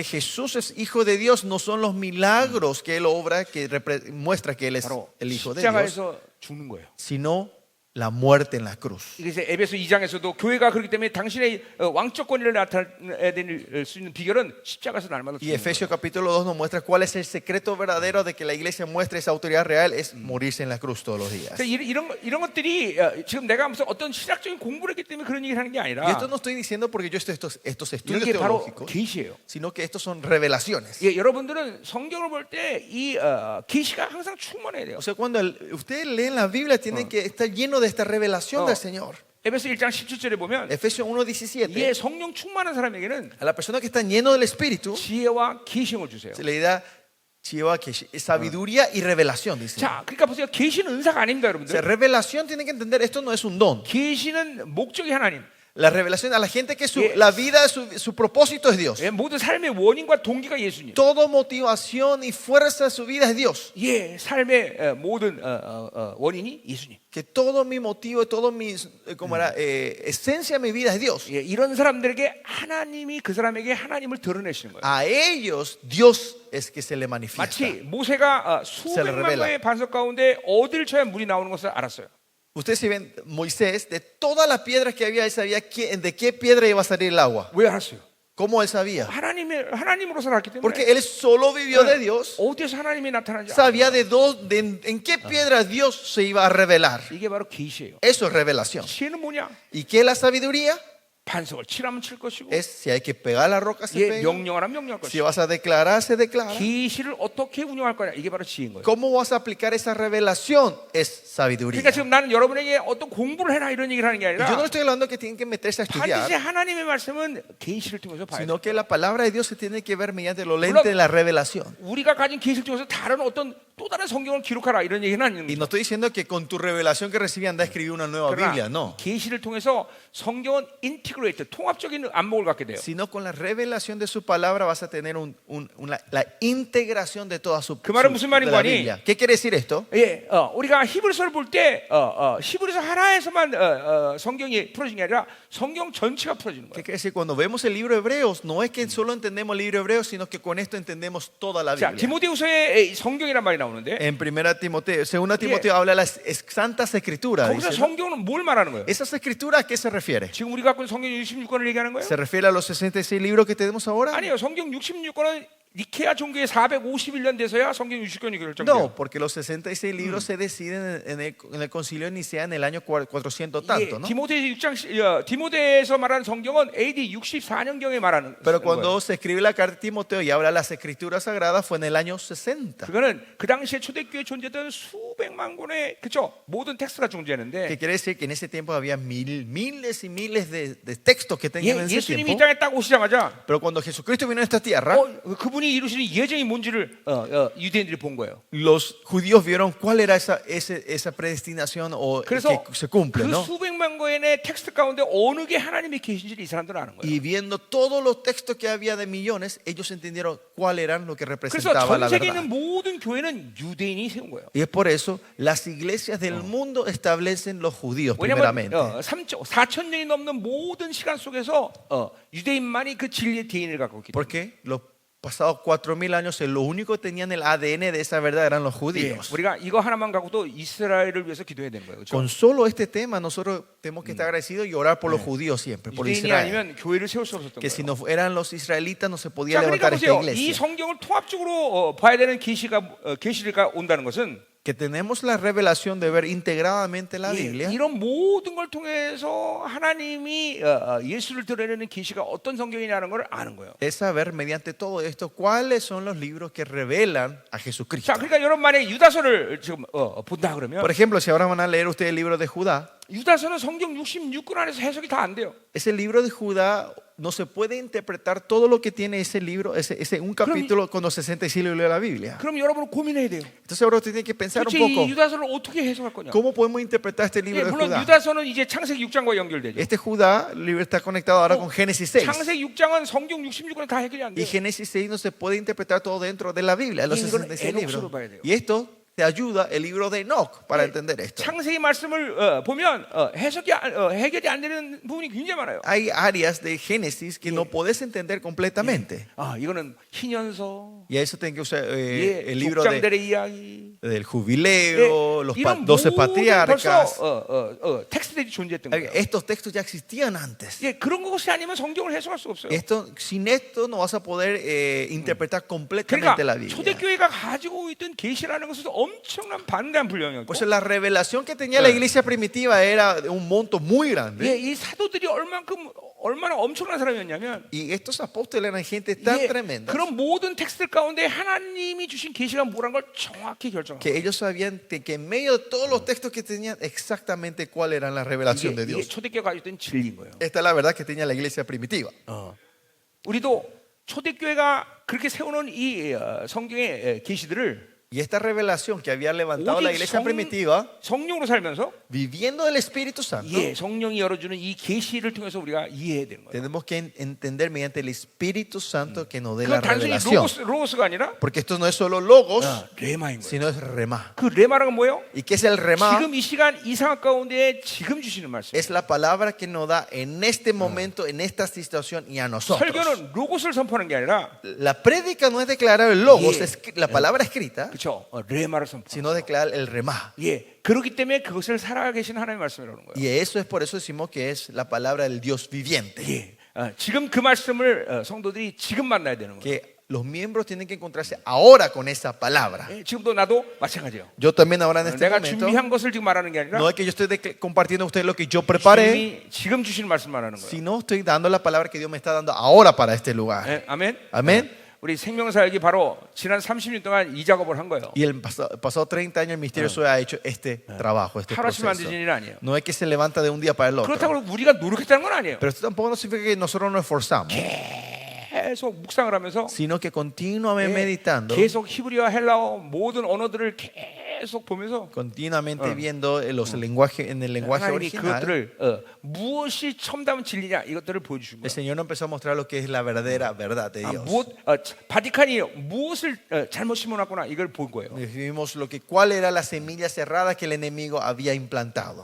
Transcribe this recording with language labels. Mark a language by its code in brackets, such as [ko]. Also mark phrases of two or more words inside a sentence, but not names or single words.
[es] Que Jesús es Hijo de Dios no son los milagros que Él obra que muestra que Él es [ko] 바로 [es] el Hijo de Dios, [ko] 십자가에서 죽는 거예요. [es] sino la muerte en la cruz. [ko] 그래서 에베소 2장에서도 교회가 그렇기 때문에 당신의 왕적 권위를 나타낼 수 있는 비결은 십자가에서 날마다 [es] Y [ko] 죽는 거예요. [es] Efesios capítulo 2 nos muestra cuál es el secreto verdadero de que la iglesia muestre esa autoridad real, es morirse en la cruz todos los días. [ko] 그래서 이런 것들이 지금 내가 무슨 어떤 신학적인 공부를 했기 때문에 그런 얘기를 하는 게 [es] Y [ko] 아니라 [es] esto no estoy diciendo porque yo estoy estos estudios [ko] 이게 바로 [es] teológicos, [ko] 계시예요. [es] sino que estos son revelaciones. [ko] 예, 여러분들은 성경을 볼 때 이 계시가 항상 충만해야 돼요. [es] O sea, cuando ustedes leen la Biblia tienen que estar lleno de esta revelación del Señor. [ko] 에베소 1장 17절에 보면 [es] Efesios 1:17, [ko] 예, 성령 충만한 사람에게는 [es] a la persona que está lleno del Espíritu [ko] 지혜와 계시를 주세요. [es] se le da sabiduría y revelación, dice. [ko] 자, 그러니까 보세요. 계시는 은사가 아닙니다, [es] O sea, [ko] 여러분들. [es] revelación tienen que entender, esto no es un don. [ko] 계시는 목적이 하나님. [es] La revelación a la gente que la vida, su propósito es Dios. [ko] 예, 모든 삶의 원인과 동기가 예수님. [es] Toda motivación y fuerza de su vida es Dios. [ko] 예, 삶의 모든 원인이 예수님. [es] Que todo mi motivo, todo mi esencia de mi vida es Dios. [ko] 예, 이런 사람들에게 하나님이 그 사람에게 하나님을 드러내시는 거예요. [es] A ellos Dios es que se le manifiesta. [ko] 마치 모세가 수백만 개의 반석 가운데 어디를 쳐야 물이 나오는 것을 알았어요. [es] Ustedes si ven Moisés, de todas las piedras que había, él sabía de qué piedra iba a salir el agua. [ko] 왜 알았어요? [es] ¿Cómo él sabía? [ko] 하나님으로 살았기 때문에. [es] Porque él solo vivió de Dios. [ko] 어디에서 하나님이 나타나는지 [es] Sabía en qué piedra Dios se iba a revelar. [ko] 이게 바로 계시예요. [es] Eso es revelación. [ko] 지혜는 뭐냐? [es] ¿Y qué es la sabiduría? [ko] 반석을 치라면 칠 것이고, [es] Es si hay que pegar la roca, se [ko] 예, [es] pega. [ko] 명령하라면 명령할 [es] Si [ko] 것이고, [es] vas a declarar, se declara. [ko] 계시를 어떻게 운영할 거냐? 이게 바로 지혜인 거예요. [es] ¿Cómo vas a aplicar esa revelación? Es sabiduría. [ko] 그러니까 지금 나는 여러분에게 어떤 공부를 해라 이런 얘기를 하는 게 [es] Y yo no [ko] 아니라 [es] estoy hablando que tienen que meterse a [ko] 반드시 [es] estudiar, [ko] 하나님의 말씀은 계시를 통해서 봐야 돼요. [es] sino que la palabra de Dios se tiene que ver mediante los lentes de la revelación. [ko] 우리가 가진 계시를 통해서 다른 어떤 또 다른 성경을 기록하라 이런 얘기는 아니는 [es] Y [ko] 거예요. [es] no estoy diciendo que con tu revelación que recibí anda a escribir una nueva Biblia, no. [ko] 계시를 통해서 성경은 인티그레이트 통합적인 안목을 갖게 돼요. [es] Sino con la revelación de su palabra vas a tener la integración de toda [ko] 그 말은 무슨 말인 [es] de la [ko] 거니? [es] Biblia. ¿Qué quiere decir esto? [ko] 예, 우리가 히브리서를 볼 때 히브리서 하나에서만 성경이 풀어지는 게 아니라 성경 전체가 풀어지는 [es] ¿Qué [ko] 거예요. [es] quiere decir? Cuando vemos el libro de Hebreos, no es que solo entendemos el libro de Hebreos, sino que con esto entendemos toda la [ko] 자, [es] Biblia. [ko] 디모데후서에 성경이란 말이 나오는데 [es] En segunda Timoteo habla de las santas escrituras. [ko] 거기서 [es] Dice, ¿no? [ko] 성경은 뭘 말하는 거예요? [es] ¿Esas escrituras a qué se refiere? [ko] 지금 우리가 갖고 있는 성경 66권을 얘기하는 거예요? [es] ¿Se refiere a los 66 libros que tenemos ahora? [ko] 아니요, 성경 66권은 니케아 종교에 451년 돼서야 성경 60권이 결정돼요. [es] No, porque los 66 libros se deciden en el concilio de Nicea en el año 400 tanto, ¿no? [ko] 디모데에서 말하는 성경은 AD 64년경에 말하는 [es] Pero [ko] 거예요. [es] cuando se escribe la carta de Timoteo y habla de las escrituras sagradas fue en el año 60. [ko] 그거는 그 당시에 초대교회에 존재했던 수많은 수백만 권의 그쵸 모든 텍스트가 존재하는데 [es] Que quiere decir que en ese tiempo había miles y miles de textos que tenían en ese [ko] 예수님이 이 [es] tiempo. [ko] 땅에 딱 오시자마자 [es] Pero cuando Jesucristo vino a esta tierra, [ko] 그분이 이루시는 예정이 뭔지를 유대인들이 본 거예요. [es] los judíos vieron cuál era esa predestinación o [ko] 그래서 [es] que se cumple, [ko] 그 [es] ¿no? [ko] 수백만 권의 텍스트 가운데 어느 게 하나님이 계신지를 이 사람들은 아는 거예요. [es] Y viendo todos los textos que había de millones, ellos entendieron cuál eran lo que [ko] 그래서 [es] representaba la [ko] 전 세계에 [es] verdad. [ko] 있는 모든 교회는 유대인이 세운 거예요. [es] Y es por eso las iglesias del mundo establecen los judíos [ko] 왜냐하면 [es] primeramente. [ko] 4,000년이 넘는 모든 시간 속에서 유대인만이 그 진리의 DNA를 갖고 있기 때문에. [es] Porque los pasados 4000 años, lo único que tenían el ADN de esa verdad eran los [ko] 예, [es] judíos. [ko] 우리가 이거 하나만 갖고도 이스라엘을 위해서 기도해야 되는 거예요. 그렇죠? [es] Con solo este tema, nosotros tenemos que estar agradecidos y orar por los judíos siempre, por [ko] 유대인이 [es] Israel. [ko] 아니면 교회를 세울 수 없었던 [es] Que si [ko] 거예요. [es] no eran los israelitas, no se podía [ko] 자, 그러니까 [es] levantar esta [ko] 보세요. 이 [es] iglesia. [ko] 성경을 통합적으로 봐야 되는 계시가 온다는 것은 [es] Que tenemos la revelación de ver integradamente la Biblia. [ko] 이런 모든 걸 통해서 하나님이 예수를 드러내는 계시가 어떤 성경이냐는 걸 아는 거예요. [es] Es saber mediante todo esto cuáles son los libros que revelan a Jesucristo. [ko] 자, 그러니까 여러분 만약에 유다서를 지금 본다 그러면 [es] Por ejemplo, si ahora van a leer ustedes el libro de Judá, [ko] 유다서는 성경 66권 안에서 해석이 다 안 돼요. [es] ese libro de Judá no se puede interpretar todo lo que tiene ese libro, ese un capítulo con los 66 libros de la Biblia. [ko] 그럼 여러분은 고민해야 돼요. [es] Entonces ahora usted tiene que pensar un [ko] 도대체 [es] poco, [ko] 이 유다서를 어떻게 해석할 거냐? [es] ¿cómo podemos interpretar este libro [ko] 예, [es] de [ko] 물론 [es] Judá? [ko] 유다서는 이제 창세기 6장과 연결되죠. [es] Este Judá, el libro está conectado ahora con Génesis 6. [ko] 창세기 6장은 성경 66권에 다 해결이 안 [es] Y [ko] 돼요. [es] Génesis 6 no se puede interpretar todo dentro de la Biblia, los Y [ko] 이거는 [es] 66 libros. [ko] 에녹스로 봐야 돼요. [es] Y esto te ayuda el libro de Enoch para entender esto. [ko] 창세기 말씀을 보면 해결이 안 되는 부분이 굉장히 많아요. [es] Hay áreas de Génesis que no podés entender completamente. [ko] 이거는 희년서, [es] Y a eso tienen que usar el libro [ko] 족장들의 이야기, [es] del jubileo, los [ko] 이런 [es] 12 [ko] 모든 [es] patriarcas. [ko] 벌써 텍스트들이 존재했던 거예요. [es] Estos textos ya existían antes. [ko] 예, 그런 것이 아니면 성경을 해석할 수 없어요. [es] Sin esto no vas a poder interpretar completamente la [ko] 그러니까 [es] Biblia. [ko] 초대교회가 가지고 있던 계시라는 것은 엄청난 반대한 분량이었고, [es] Pues la revelación que tenía la iglesia primitiva era de un monto muy grande. [ko] 예, 이 사도들이 얼마나 엄청난 사람이었냐면, [es] Y estos apóstoles eran gente tan tremenda [ko] 그런 모든 텍스트 가운데 하나님이 주신 계시가 뭐란 걸 정확히 결정합니다. [es] que ellos sabían que en medio de todos los textos que tenían exactamente cuál era la revelación de [ko] 이게 [es] Dios. [ko] 초대교회가 가지고 있던 진리인 거예요. [es] Esta es la verdad que tenía la iglesia primitiva. [ko] 우리도 초대교회가 그렇게 세워놓은 이 성경의 계시들을 [es] Y esta revelación que había levantado la iglesia primitiva, [ko] 성령으로 살면서 [es] viviendo del Espíritu Santo, [ko] 성령이 열어주는 이 계시를 통해서 우리가 이해해야 되는 거예요. [es] tenemos que entender mediante el Espíritu Santo que nos dé [ko] 그건 [es] la [ko] 단순히 [es] revelación. [ko] 로고스가 아니라 [es] Porque esto no es solo logos, [ko] 레마인 거예요. [es] sino es remá. [ko] 그 레마라는 뭐예요? [es] ¿Y qué es el remá? [ko] 지금 이 시간 이 상황 가운데 지금 주시는 말씀. [es] Es la palabra que nos da en este momento, en esta situación y a nosotros. [ko] 설교는 로고스를 선포하는 게 아니라 [es] La prédica no es declarar el logos, es la palabra escrita, [ko] 그렇죠. 레마를 선포. [es] sino declarar el remá. [ko] 예, 그렇기 때문에 그것을 살아계신 하나님의 말씀이라는 거예요. Y eso es por eso decimos que es la palabra del Dios viviente. 예, 지금 그 말씀을 성도들이 지금 만나야 되는 거예요. Que los miembros tienen que encontrarse ahora con esa palabra. 예, 지금도 나도 마찬가지예요. [es] Yo también ahora en este [ko] 내가 [es] momento, [ko] 준비한 것을 지금 말하는 게 아니라 [es] no es que yo estoy compartiendo a ustedes lo que yo preparé, [ko] 지금 주시는 말씀 말하는 거예요. [es] sino estoy dando la palabra que Dios me está dando ahora para este lugar. [ko] 예, 아멘. [es] Amén. [ko] 우리 생명사역이 바로 지난 30년 동안 이 작업을 한 거예요. [es] Y el pasado 30 años el Ministerio Zoe ha hecho este trabajo, este [ko] 하루씩 만드는 [es] proceso. [ko] 일 아니에요. [es] No es que se levanta de un día para el otro. [ko] 그렇다고 우리가 노력했다는 건 아니에요. [es] Pero esto tampoco no significa que nosotros nos esforzamos, [ko] 계속 묵상을 하면서 [es] sino que continuamente meditando, [ko] 계속 히브리어, 헬라어 모든 언어들을 계속 보면서 [es] continuamente viendo los lenguajes en el lenguaje [ko] 하나님이 [es] original, [ko] 그것들을 무엇이 첨다운 진리냐 이것들을 보여주신 [es] el [ko] 거예요. [es] Señor nos empezó a mostrar lo que es la verdadera verdad de Dios. [ko] 바티칸이 무엇을 잘못 심어놨구나 이걸 본 거예요. [es] Vimos cuál era la semilla cerrada que el enemigo había implantado.